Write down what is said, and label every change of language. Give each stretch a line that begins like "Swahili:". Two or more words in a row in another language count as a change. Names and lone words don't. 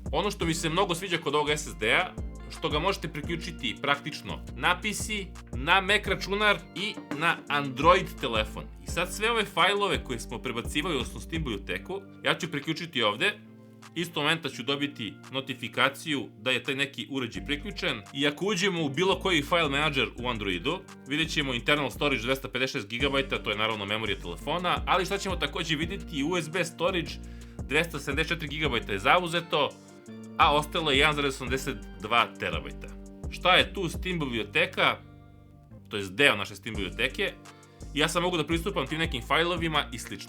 Serbian: Ono što mi se mnogo sviđa kod ovog SSD-a, što ga možete priključiti praktično na PC, na Mac računar i na Android telefon. I sad sve ove fajlove koje smo prebacivali, odnosno Steam biblioteku, ja ću priključiti ovde istog momenta ću dobiti notifikaciju da je taj neki uređaj priključen i ako uđemo u bilo koji
English: file manager
Serbian: u Androidu, vidjet ćemo
English: internal storage
Serbian: 256 GB, to je naravno memorija telefona, ali šta ćemo takođe vidjeti,
English: USB storage
Serbian: 274 GB je zauzeto, a ostalo je 1,82 TB. Šta je tu Steam biblioteka, to je deo naše Steam biblioteke, ja sam mogu da pristupam tim nekim fajlovima i slično.